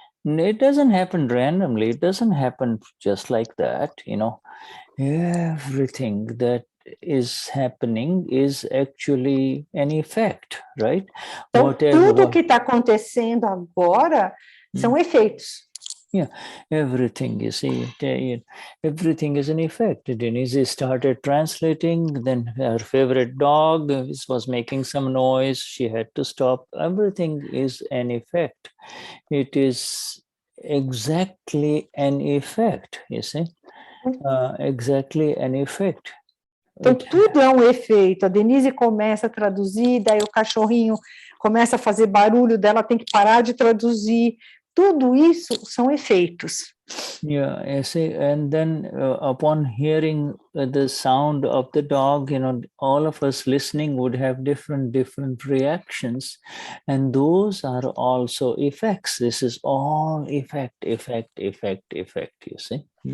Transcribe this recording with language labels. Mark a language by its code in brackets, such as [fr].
[en] It doesn't happen randomly. It doesn't happen just like that, Everything that is happening is actually an effect, right? [pt] Então, tudo que está acontecendo agora são efeitos. [en] Yeah, everything, you see, everything is an effect. Denize started translating, then her favorite dog was making some noise. She had to stop. Everything is an effect. It is exactly an effect, you see, exactly an effect. [pt] Então, tudo é um efeito. A Denize começa a traduzir, daí o cachorrinho começa a fazer barulho, dela tem que parar de traduzir. Tudo isso são efeitos. [en] Yeah, I see. And then upon hearing the sound of the dog, all of us listening would have different reactions. And those are also effects. This is all effect, you see.